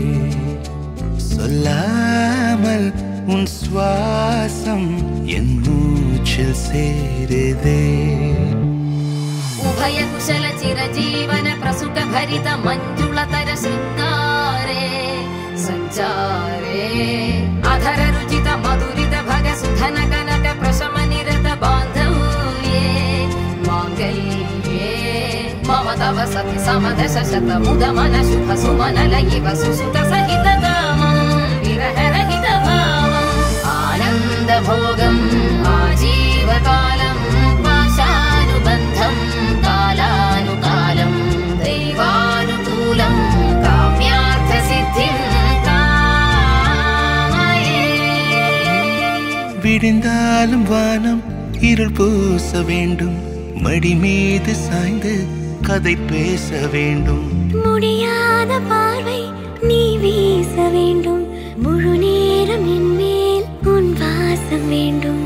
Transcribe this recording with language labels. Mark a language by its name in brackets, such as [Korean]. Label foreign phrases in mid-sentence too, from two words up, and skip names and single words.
[Tamil] சொல்லாமல் உன் சுவாசம் என் மூச்சில் சேருதே [Sanskrit] उभय कुशल चिरजीवन प्रसुख भरित मंजुलतर शृंगारे संचारे अधर रुचित मधुरित भग सुधन कनक प्रशम निरत बांधव्ये मांगल्ये ममता वसति समदश शतमुदमन शुभ सुमनलयिव सुसुत सहित कामं विरहरहित भावम् आनन्दभोगम् आजीवकालं पाशानुबन्धं कालानुकालं दैवानुकूलं काम्यार्थसिद्धिं कामये [Tamil] விடிந்தாலும் வானம் இருள் பூச வேண்டும் மடி மீது சாய்ந்து கதை பேச வேண்டும் முடியாத பார்வை நீ வீச வேண்டும் முழு நேரம் என் மேல் உன் வாசம் வேண்டும்